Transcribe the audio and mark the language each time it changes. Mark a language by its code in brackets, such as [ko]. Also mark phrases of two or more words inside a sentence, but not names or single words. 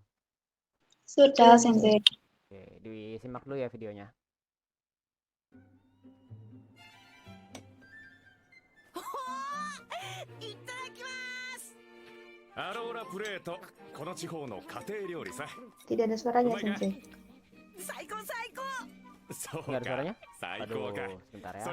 [id] Sudah, Sudah Sensei. Sensei. Oke, disimak dulu ya videonya. [ja] アローラプレート、この地方の家庭料理さ。 [id] Tidak ada suaranya Sensei. [ja] 最高最高。そう [id] Nggak ada [ja] か [id] suaranya? [ja] 最 [id] Aduh, [ja] 高か。 [id] sebentar ya.